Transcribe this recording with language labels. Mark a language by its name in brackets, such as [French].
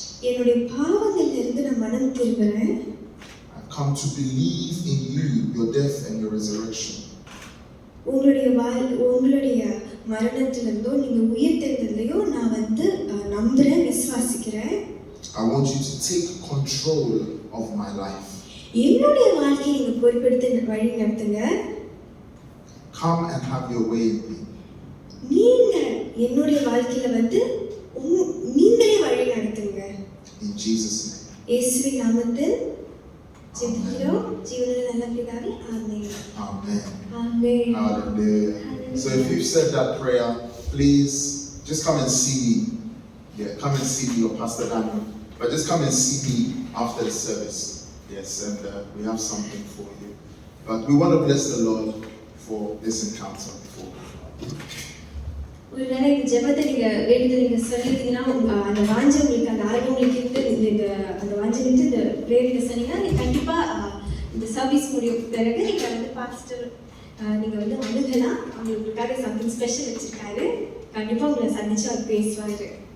[Tamil] என்னுடைய பாவங்கள்ல இருந்து நான் மனம் திரும்புகிறேன். [English] I've come to believe in you, your death and your resurrection. [Tamil] உங்களுடைய மரணத்திலிருந்தோ நீங்க உயிர்த்தெழுந்ததுலையோ நான் வந்து நம்புறேன், விசுவாசிக்கிறேன். [English] I want you to take control of my life. [Tamil] என்னுடைய வாழ்க்கையை நீங்க பொறுப்பெடுத்து வழி நடத்துங்க. [English] Come and have your way in me. [Tamil] நீங்க என்னுடைய வாழ்க்கையில வந்து நீங்களே வழி நடத்துங்க. [English] In Jesus' name. [Tamil] இயேசுவின் நாமத்தில் ஜெபிக்கிறோம் ஜீவனுள்ள நல்ல பிதாவே, ஆமென். [English] Amen. Amen. Hallelujah. So if you've said that prayer, please just come and see me. Yeah, come and see me or Pastor Daniel. But just come and see me after the service. Yes, and we have something for you. But we want to bless the Lord for this encounter before. [Tamil] ஒருவேளை இந்த ஜெபத்தை நீங்க வேண்டியதை நீங்க சொல்லிட்டீங்கன்னா அந்த வாஞ்சை உங்களுக்கு அந்த ஆர்வம் உங்களுக்கு இருந்து இந்த அந்த வாஞ்சை இருந்து இந்த பிரேயர்ல சொன்னீங்கன்னா நீங்க கண்டிப்பா இந்த சர்வீஸ் முடிய பிறகு நீங்க வந்து பாஸ்டர் நீங்க வந்து அணுகலாம். உங்களுக்காக [English] something special [Tamil] வச்சிருக்காரு. கண்டிப்பா உங்களை சந்திச்சு அவர் பேசுவாரு.